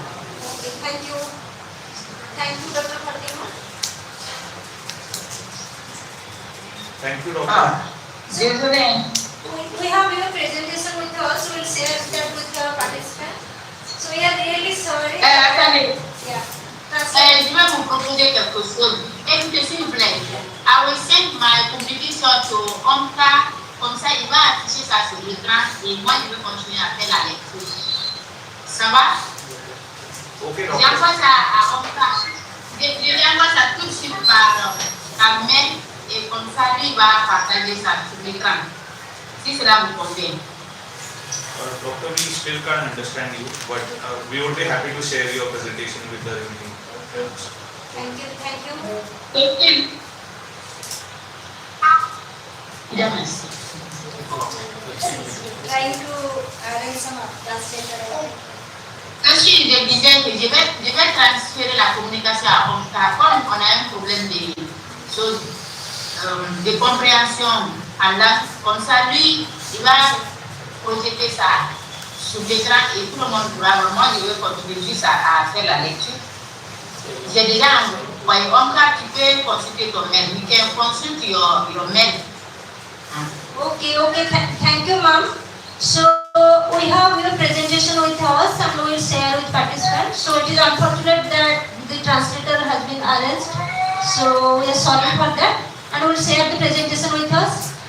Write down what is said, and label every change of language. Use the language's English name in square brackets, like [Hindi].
[English] Okay, thank you. Thank you, Dr. Fatima. Thank you, Doctor. [French] Désolé. [English] We have your presentation with us. We will share that with the participants. So we are really sorry. [French] Attendez. [English] Yeah. [French] Je vais vous proposer quelque chose. Écoutez, s'il vous plaît. [English] I will send my publication to Omka. [French] Comme ça, il va afficher ça sur l'écran et moi, je vais continuer à faire la lecture. Ça va? [English] Okay, Doctor. [French] J'envoie ça à Omka. Je lui envoie ça tout de suite par mail et comme ça, lui va partager ça sur l'écran. Si cela vous convient. [English] Doctor, we still can't understand you, but we would be happy to share your presentation with the remaining. Thank you. Thank you. Thank you. Yes. Trying to arrange some translator. [French] Ensuite, je disais que je vais transférer la communication à Omka. Comme on a un problème de choses, de compréhension en langue, comme ça, lui, il va projeter ça sur l'écran et tout le monde pourra. Moi, je vais continuer juste à faire la lecture. J'ai déjà envoyé Omka, tu peux consulter ton mail. [English] You can consult your mail. Okay, thank you, ma'am. So we have your presentation with us and we will share with participants. So it is unfortunate that the translator has been arranged. So we are sorry for that, and we will share the presentation with us.